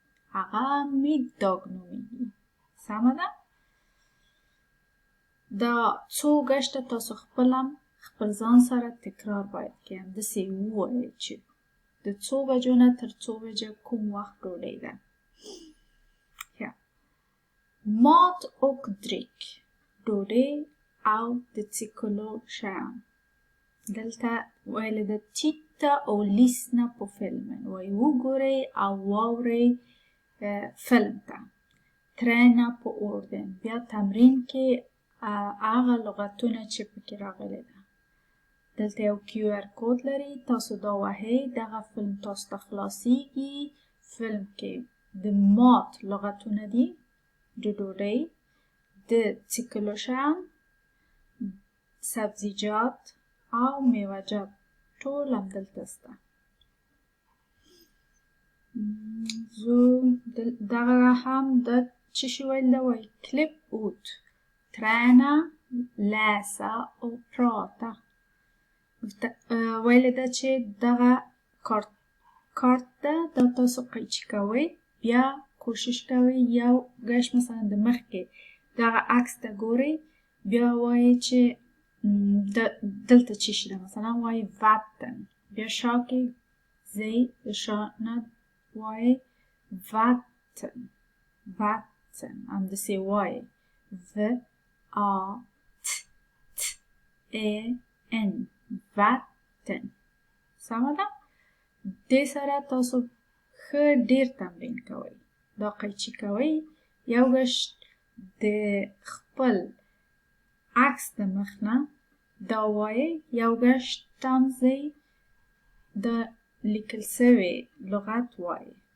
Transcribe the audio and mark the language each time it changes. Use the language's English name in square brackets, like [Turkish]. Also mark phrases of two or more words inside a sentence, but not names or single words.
[Pashto] سمه ده؟ دا څو ګشته تاسو خپل ځان سره تکرار باید کړئ. همداسې ووایئ چې د څو بجو نه تر څو بجې کوم وخت ډوډۍ ده. [Swedish] mat och dryck [Pashto] ډوډۍ او د څښلو شیان. دلته ویلې ده [Swedish] titta och lyssna på filmen. [Pashto] وایي وګورئ او واورئ فلم ته. [Swedish] träna på orden. [Pashto] بیا تمرین کې هغه لغتونه چې پکې راغلي ده. دلته یو QR کود لري. تاسو دا وهئ، دغه فلم تاسو ته خلاصیږي. فلم کې د مات لغتونه دي، د ډوډۍ، د څښلو شیان، سبزیجات او میوه‌جات ټول همدلته شته. دغه هم د څه شي ویل ده؟ وایي [Swedish] klipp ut, träna, läsa och prata. [Pashto] ویل ده چې دغه کارت ده دا تاسو قیچي کوئ بیا کوشش کوئ یو ګش مثلا د مخ کې دغه عکس ته ګورئ بیا وایي چې دلته چی شي ده مثلا وایي وطن بیا شا کې ځئ د شا نه وایي وطن وطن همداسې وایي و آ ت ت ای ان وطن سمه ده دې سره تاسو ښه ډیر تمرین کوئ دا قیچي کوئ یو ګش د خپل عکس د مخ نه دا وایي یو ګش هم ځئ د لیکل سوي لغت وایي